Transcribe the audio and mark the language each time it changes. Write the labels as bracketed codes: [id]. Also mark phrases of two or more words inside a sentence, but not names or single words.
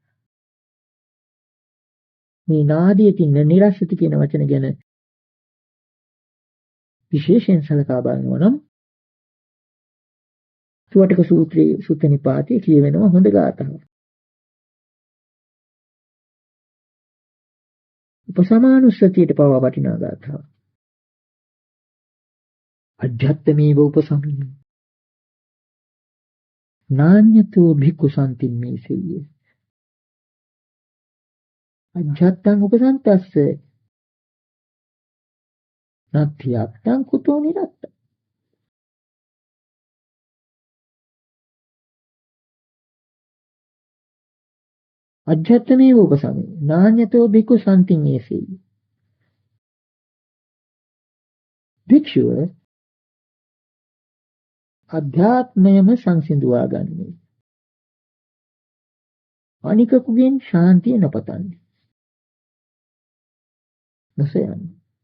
[si] මේ නාදීයකින් නිරස්සති කියන වචන ගැන විශේෂයෙන් සලකා බලනවා නම් තුවටක සූත්‍රයේ සුත්ත නිපාතේ කියවෙනවා හොඳ ගාථාවක්. උපසමානුස්සතියට පවා වටිනා ගාථාවක්. [pi] අජ්ජත්තමේව උපසමිනි නාඤ්‍යතෝ භික්ඛු සම්තින්නේ සෙය්‍යේ. අජ්ජත්තං උපසන්තස්ස නත්ථියත්තං කුතෝ නිරත්ත. අජ්ජත්තමේව උපසමිනි නාඤ්‍යතෝ භික්ඛු සම්තින්නේ සෙය්‍යේ. [si] භික්ෂුව අධ්‍යාත්මයම සංසිඳුවා ගන්නේ. අනිකකුගෙන් ශාන්තිය නොපතන්නේ. නොසයන්නේ.